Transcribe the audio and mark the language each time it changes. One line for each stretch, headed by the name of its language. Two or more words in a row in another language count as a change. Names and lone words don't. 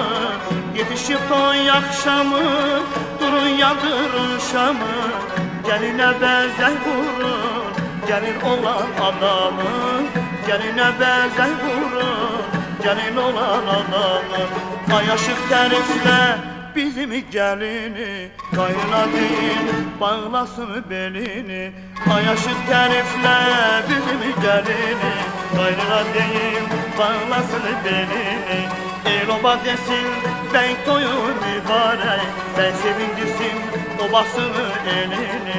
Turkish: Yetişip toy akşamı, durun yandırın şamı. Geline bezek vurun, gelin olan adamı. Geline bezek vurun, gelin olan adamı.
Azerbaijani: Ay aşık təriflə bizim gəlini, Qaynına deyim bağlasın belini. Ay aşık təriflə bizim gəlini, Qaynına deyim bağlasın belini. El oba desin bey toyu mübarək, bey sevindirsin obasını elini.